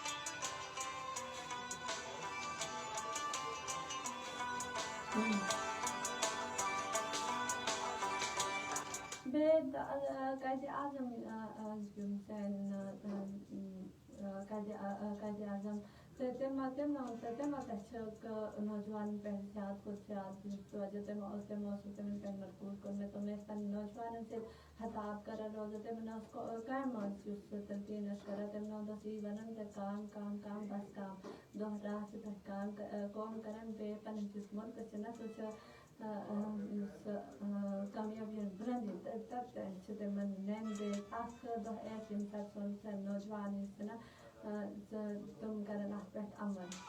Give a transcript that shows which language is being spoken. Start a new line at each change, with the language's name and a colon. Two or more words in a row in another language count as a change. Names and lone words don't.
Kashmiri: بیٚیہِ قٲیدِ اعظم یِم سٲنۍ قٲیدِ اعظم تہٕ تِمو تہِ چھِ نوجوانن پٮ۪ٹھ زیادٕ کھۄتہٕ زیادٕ یُس توجہ تِمو اوس تِمن پٮ۪ٹھ مرکوٗز کوٚرمُت تِم ٲسۍ پنٕنۍ نوجوانن سۭتۍ خطاب کران روزان تِمن اوس کامہِ منٛز یُس تلقیٖن ٲسۍ کران تِمن اوس یی ونان زِ کام بس کام دۄہ راتھ چھِ تتھ کٲم کران بیٚیہِ پنٕنِس یُس مُلکس چھِ نا سُہ چھُ یُس کامیٲبی ہٕنٛز بُلندی تتھ چھِ تِمن نِنۍ بیٚیہِ اکھ دۄہ ییٚمہِ ساتہٕ سون نوجوان یُس چھِ نا تِم کرن اتھ پٮ۪ٹھ عمل